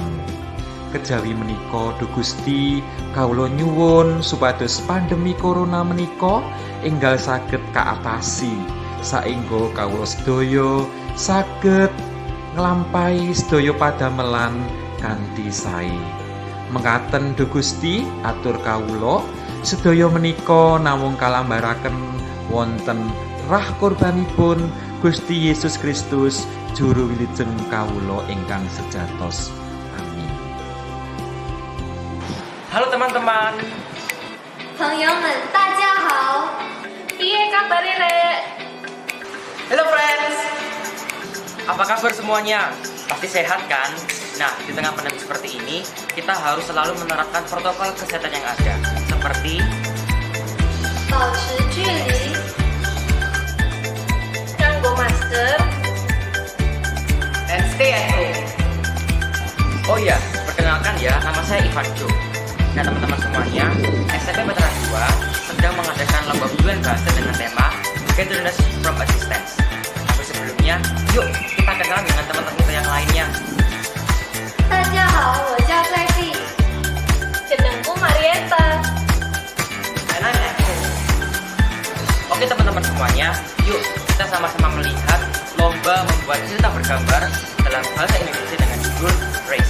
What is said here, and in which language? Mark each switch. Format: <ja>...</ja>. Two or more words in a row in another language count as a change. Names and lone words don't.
<jv>Kejawi menika Duh Gusti, kawula nyuwun supados pandemi corona menika enggal saged kaatasi saengga kawula sedaya saged nglampahi sedaya padamelan kanthi sae. Mekaten Duh Gusti, atur kawula sedaya menika namung kalambaraken wonten rah korbanipun Gusti Yesus Kristus juru wilujeng kawula ingkang sejatos. Amin.</jv> <id>Halo teman-teman.</id> <zh>朋友们，大家好。</zh> <jv>Piye kabare, Rek?</jv> <id>Halo friends. Apa kabar semuanya? Pasti sehat kan? Nah, di tengah pandemi seperti ini, kita harus selalu menerapkan protokol kesehatan yang ada, seperti</id> <zh>保持距离 ，</zh> <jv>nganggo masker,</jv> <en>and stay at home.</en> <id>Oh iya, perkenalkan ya, nama saya Ivan Jo. Nah teman-teman semuanya, SMP Petra 2 sedang mengadakan lomba Bulan Bahasa dengan tema Get to Learn from a Distance. Tapi sebelumnya, yuk kita kenalan dengan teman-teman kita yang lainnya.</id> <zh>大家好，我叫在地 ，jenengku Marieta.</zh> <en>And I'm Eko.</en> <id>Oke teman-teman semuanya, yuk kita sama-sama melihat lomba membuat cerita bergambar dalam bahasa Indonesia dengan judul Race.</id>